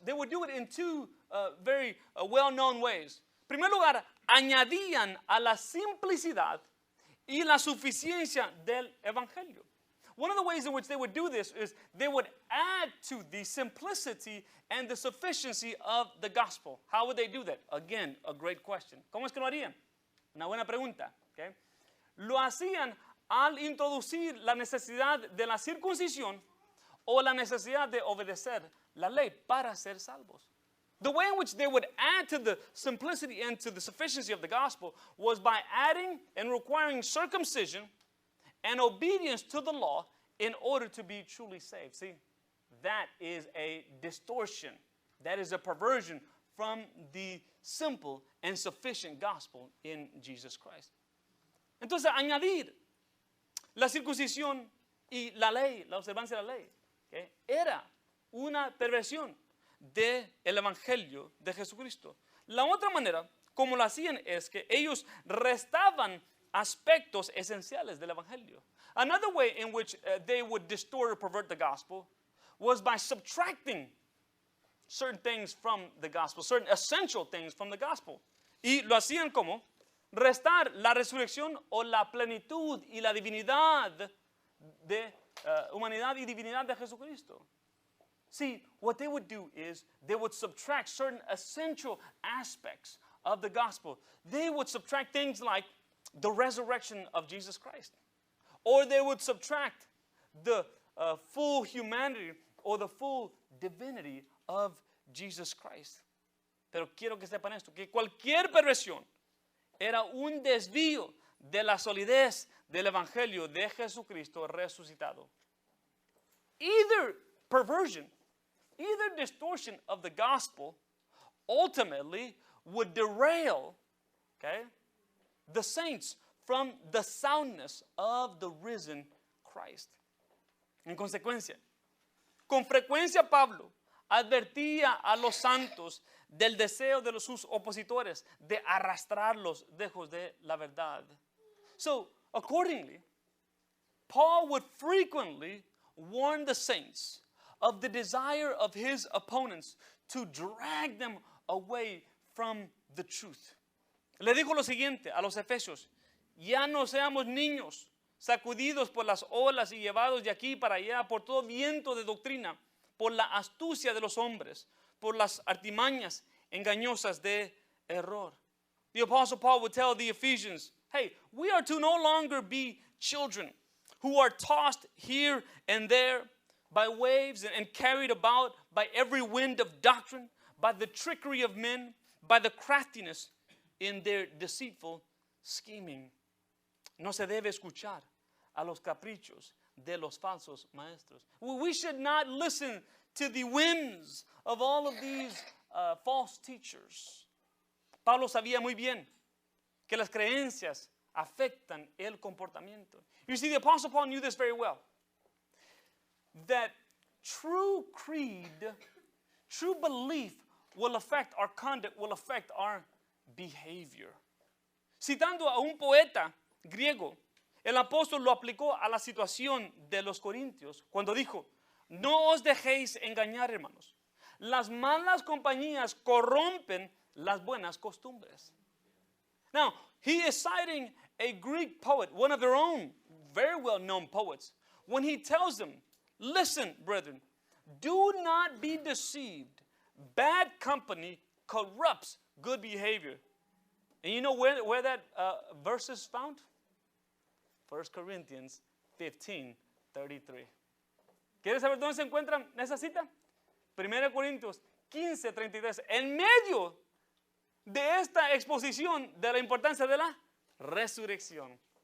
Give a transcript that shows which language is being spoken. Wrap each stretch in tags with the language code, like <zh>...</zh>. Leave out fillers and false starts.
<en>They would do it in two very well-known ways.</en> <es>En primer lugar, añadían a la simplicidad y la suficiencia del evangelio.</es> <en>One of the ways in which they would do this is they would add to the simplicity and the sufficiency of the gospel. How would they do that? Again, a great question.</en> <es>¿Cómo es que lo harían? Una buena pregunta.</es> <en>Okay?</en> <es>Lo hacían al introducir la necesidad de la circuncisión o la necesidad de obedecer la ley para ser salvos.</es> <en>The way in which they would add to the simplicity and to the sufficiency of the gospel was by adding and requiring circumcision and obedience to the law in order to be truly saved. See, that is a distortion. That is a perversion from the simple and sufficient gospel in Jesus Christ.</en> <es>Entonces, añadir la circuncisión y la ley, la observancia de la ley, ¿okay? Era una perversión del evangelio de Jesucristo. La otra manera, como lo hacían, es que ellos restaban aspectos esenciales del evangelio.</es> <en>Another way in which they would distort or pervert the gospel was by subtracting certain things from the gospel, certain essential things from the gospel.</en> <es>Y lo hacían como restar la resurrección o la plenitud y la divinidad de humanidad y divinidad de Jesucristo.</es> <en>See, what they would do is they would subtract certain essential aspects of the gospel. They would subtract things like the resurrection of Jesus Christ. Or they would subtract the full humanity or the full divinity of Jesus Christ.</en> <es>Pero quiero que sepan esto, que cualquier perversión era un desvío de la solidez del evangelio de Jesucristo resucitado.</es> <en>Either perversion, either distortion of the gospel ultimately would derail, okay, the saints from the soundness of the risen Christ.</en> <es>En consecuencia, con frecuencia Pablo advertía a los santos del deseo de sus opositores de arrastrarlos lejos de la verdad.</es> <en>So, accordingly, Paul would frequently warn the saints of the desire of his opponents to drag them away from the truth.</en> <es>Le dijo lo siguiente a los efesios: ya no seamos niños, sacudidos por las olas y llevados de aquí para allá por todo viento de doctrina, por la astucia de los hombres, por las artimañas engañosas de error.</es> <en>The Apostle Paul would tell the Ephesians, hey, we are to no longer be children who are tossed here and there by waves and carried about by every wind of doctrine, by the trickery of men, by the craftiness in their deceitful scheming.</en> <es>No se debe escuchar a los caprichos de los falsos maestros.</es> <en>We should not listen to the whims of all of these false teachers.</en> <es>Pablo sabía muy bien que las creencias afectan el comportamiento.</es> <en>You see, the Apostle Paul knew this very well. That true creed, true belief will affect our conduct, will affect our behavior.</en> <es>Citando a un poeta griego, el apóstol lo aplicó a la situación de los corintios cuando dijo: no os dejéis engañar, hermanos. Las malas compañías corrompen las buenas costumbres.</es> <en>Now, he is citing a Greek poet, one of their own very well-known poets, when he tells them, listen, brethren, do not be deceived. Bad company corrupts good behavior. And you know where that verse is found? 1 Corinthians 15:33.</en> <es>¿Quieres saber dónde se encuentra esa cita? 1 Corintios 15:33. En medio de esta exposición de la importancia de la resurrección.</es>